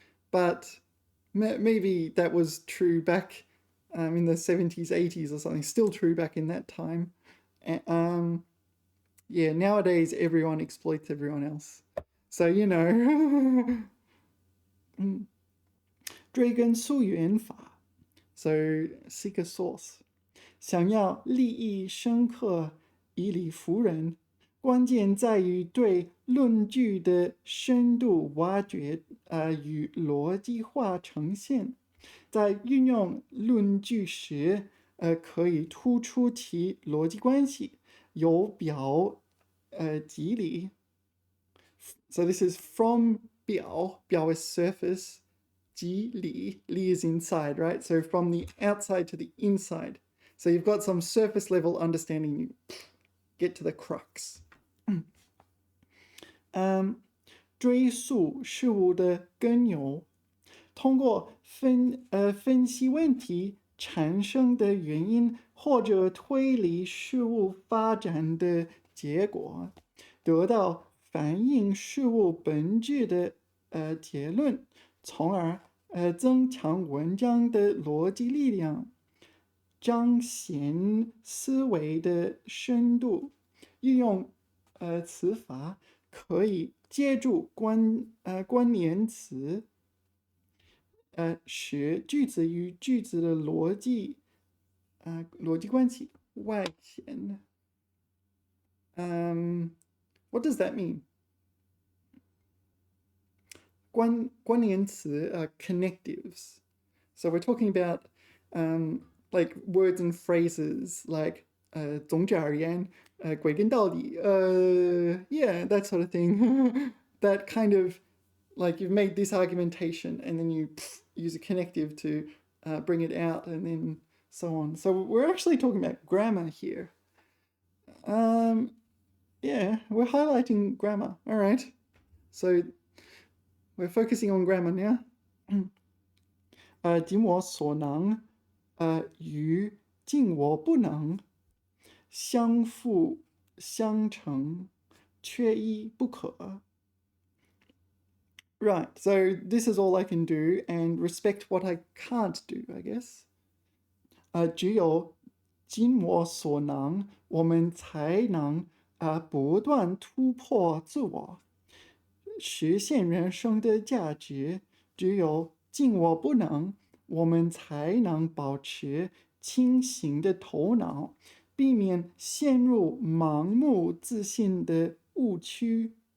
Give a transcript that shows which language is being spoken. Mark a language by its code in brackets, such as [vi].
[en] But maybe that was true back in the 70s, 80s or something, still true back in that time. Yeah, nowadays everyone exploits everyone else. So, you know. [zh] 追根溯源法 [en] So seek a source. [zh] 想要立意深刻，以理服人，关键在于对论据的深度挖掘与逻辑化呈现。在运用论据时，可以突出其逻辑关系，由表及里。 [en] So this is from 表 is surface, 及里 is inside, right? So from the outside to the inside. So you've got some surface level understanding, you get to the crux. [zh] 追溯事物的根由，通过分析问题产生的原因，或者推理事物发展的结果，得到反映事物本质的结论，从而增强文章的逻辑力量，彰显思维的深度。运用词法可以借助关联词使句子与句子的逻辑关系外显。 [en] What does that mean? 关联词 connectives. So we're talking about like words and phrases like [zh] 总之而言归根到底 [en] yeah, that sort of thing. That kind of like you've made this argumentation and then you use a connective to bring it out and then so on. So we're actually talking about grammar here. Yeah, we're highlighting grammar. All right. So we're focusing on grammar now. [zh] 尽我所能与尽我不能相辅相成缺一不可 [en] Right, so this is all I can do and respect what I can't do, I guess. [zh] 只有尽我所能，我们才能不断突破自我，实现人生的价值。只有尽我不能，我们才能保持清醒的头脑，避免陷入盲目自信的误区。